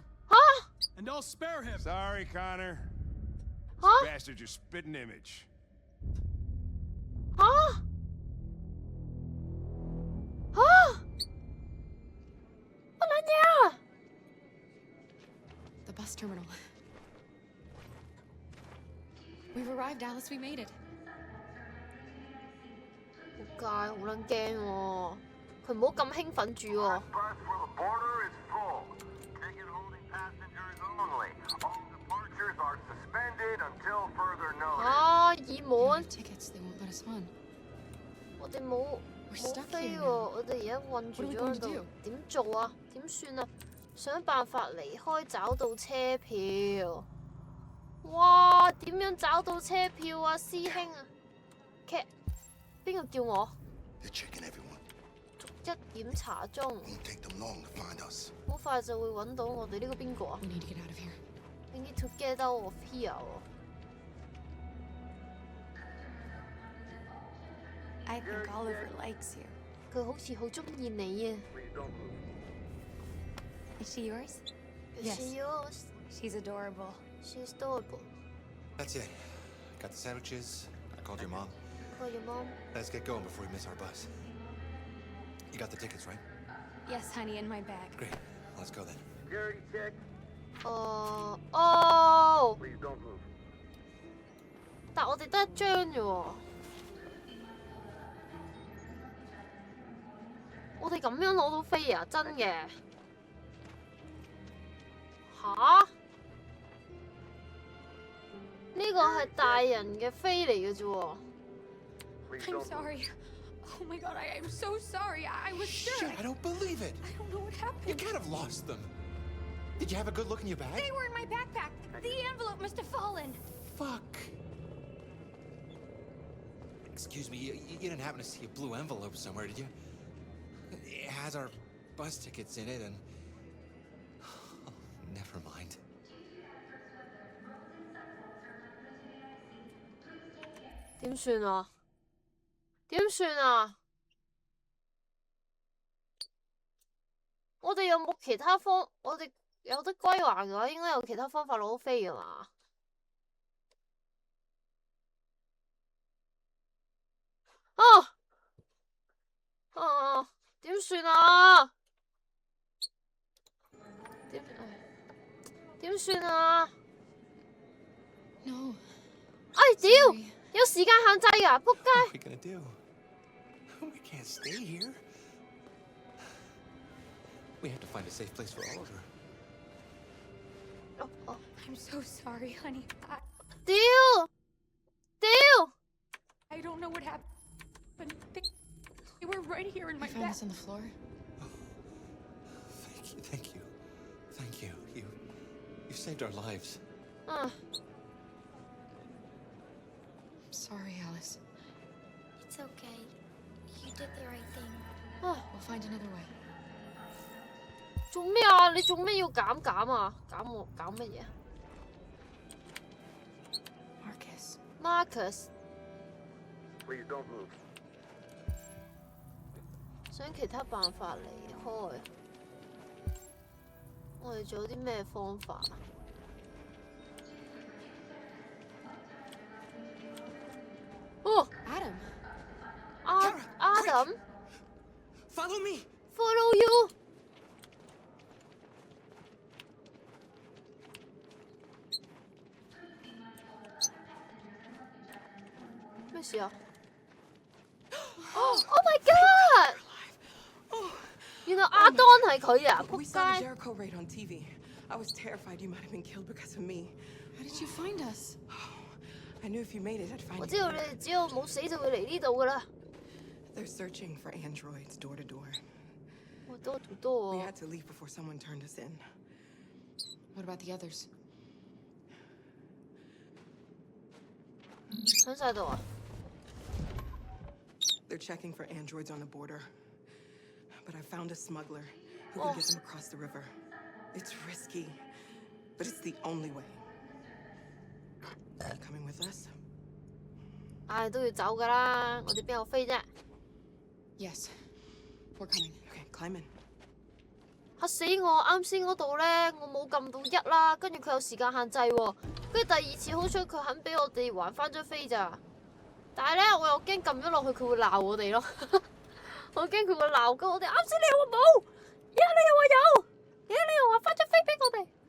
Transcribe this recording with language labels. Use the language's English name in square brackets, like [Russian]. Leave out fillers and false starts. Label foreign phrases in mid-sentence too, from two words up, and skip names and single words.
[Cantonese] 吓？ [English] And I'll spare him. Sorry, Connor. [Cantonese] 吓？ [English] Bastard's your spitting image. [Cantonese] 吓？乜撚嘢啊？ [English] The bus terminal. We've arrived, Alice. We made it. [Cantonese] 仆街，好撚驚喎！ 佢唔好咁興奮住喎。啊，耳滿。我哋冇飛喎，我哋而家困住咗喺度，點做啊？點算啊？想辦法離開，找到車票。哇！點樣找到車票啊，師兄啊？邊個叫我？逐一檢查中。好快就會揾到我哋呢個邊個啊？ [English] We need to get out of here. I think Oliver likes you. [Cantonese] 佢好似好中意你啊。 [English] Is she yours? Is she yours? She's adorable. She's adorable. That's it. Got the sandwiches. I called your mom. Call your mom. Let's get going before we miss our bus. You got the tickets, right? Yes, honey, in my bag. Great. Let's go then. Security check. Oh! Please don't move. [Cantonese] 但我哋得一張啫喎。我哋咁樣攞到飛啊！真嘅。吓？呢個係大人嘅飛嚟嘅啫喎。 [English] I'm sorry. Oh my god, I'm so sorry. I was sure. Shit, I don't believe it. I don't know what happened. You can't have lost them. Did you have a good look in your bag? They were in my backpack. The envelope must have fallen. Fuck. Excuse me, you didn't happen to see a blue envelope somewhere, did you? It has our bus tickets in it and... Oh, never mind. [Cantonese] 點算啊？點算啊？我哋有冇其他方？我哋有得歸還嘅話，應該有其他方法攞到飛㗎嘛？點算啊？點算啊？ [English] No. [Cantonese] 哎屌！有時間限制㗎，仆街！ [English] What are we gonna do? We can't stay here. We have to find a safe place for Oliver. I'm so sorry, honey. [Cantonese] 屌！ [English] I don't know what happened. But they were right here in my I found bag. this on the floor. Thank you. You saved our lives. I'm sorry, Alice. It's okay. You did the right thing. We'll find another way. [Cantonese] 做咩啊？你做咩要減啊？減我減乜嘢 ？Marcus。 [English] Please don't move. [Cantonese] 想其他辦法離開。我哋仲有啲咩方法啊？ [English] Adam. Adam. Follow me. Follow you. [Cantonese] 咩事啊 ？ [English] Oh my god！ [Cantonese] 原來阿當係佢啊！仆街。 [English] Jericho raid on TV. I was terrified you might have been killed because of me. How did you find us? I knew if you made it, I'd find you. [Cantonese] 我知道你哋只要冇死就會嚟呢度噶啦。 [English] They're searching for androids door to door. [Cantonese] 我 [English] door to door。 We had to leave before someone turned us in. What about the others? [Cantonese] 喺晒度啊！ [English] They're checking for androids on the border. But I found a smuggler who can get them across the river. It's risky, but it's the only way. Are you coming with us? [Cantonese] 唉，都要走噶啦，我哋邊有飛啫 [English] Yes, we're coming. Okay, climb in. [Cantonese] 嚇死我！啱先嗰度咧，我冇撳到1啦，跟住佢有時間限制喎，跟住第二次好彩佢肯俾我哋還翻張飛咋，但係咧我又驚撳咗落去佢會鬧我哋咯，我驚佢會鬧㗎我哋。啱先你又話冇，而家你又話有，而家你又話翻張飛俾我哋。